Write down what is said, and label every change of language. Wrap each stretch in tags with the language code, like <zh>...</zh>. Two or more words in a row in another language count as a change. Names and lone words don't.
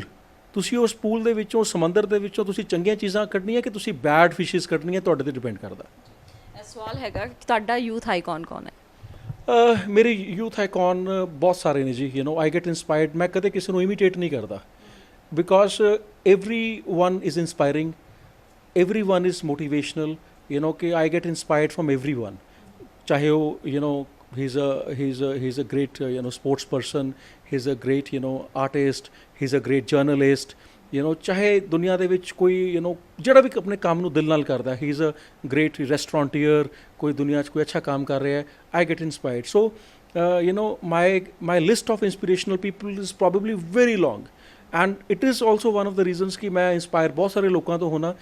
<pa>ਤੁਸੀਂ ਉਸ ਪੂਲ ਦੇ ਵਿੱਚੋਂ, ਸਮੁੰਦਰ ਦੇ ਵਿੱਚੋਂ ਤੁਸੀਂ ਚੰਗੀਆਂ ਚੀਜ਼ਾਂ ਕੱਢਣੀਆਂ ਕਿ ਤੁਸੀਂ</pa> <en>bad fishes</en> <pa>ਕੱਢਣੀਆਂ, ਤੁਹਾਡੇ 'ਤੇ ਡਿਪੈਂਡ ਕਰਦਾ। ਇਹ ਸਵਾਲ ਹੈਗਾ ਕਿ ਤੁਹਾਡਾ</pa> <en>youth icon</en> <pa>ਕੌਣ ਹੈ? ਮੇਰੇ</pa> <en>youth icon</en> <pa>ਬਹੁਤ ਸਾਰੇ ਨੇ ਜੀ।</pa> <en>I get inspired.</en> <pa>ਮੈਂ ਕਦੇ ਕਿਸੇ ਨੂੰ ਇਮੀਟੇਟ ਨਹੀਂ ਕਰਦਾ</pa> <en>ਬਿਕੋਜ਼ everyone is inspiring, everyone is motivational, कि I get inspired from everyone.</en> <hi>चाहे वो</hi> <en>he's a great sports person, he's a great artist, he's a great journalist,</en> <pa>ਚਾਹੇ ਦੁਨੀਆ ਦੇ ਵਿੱਚ ਕੋਈ ਜਿਹੜਾ ਵੀ ਆਪਣੇ ਕੰਮ ਨੂੰ ਦਿਲ ਨਾਲ ਕਰਦਾ,</pa> <en>he is a great restaurateur,</en> <pa>ਕੋਈ ਦੁਨੀਆ 'ਚ ਕੋਈ ਅੱਛਾ ਕੰਮ ਕਰ ਰਿਹਾ ਹੈ,</pa> <en>I get inspired. so my list of inspirational people is probably very long, and it is also one of the reasons</en> <pa>ਕਿ ਮੈਂ ਇੰਸਪਾਇਰ ਬਹੁਤ ਸਾਰੇ ਲੋਕਾਂ ਤੋਂ ਹੋਣਾ।</pa>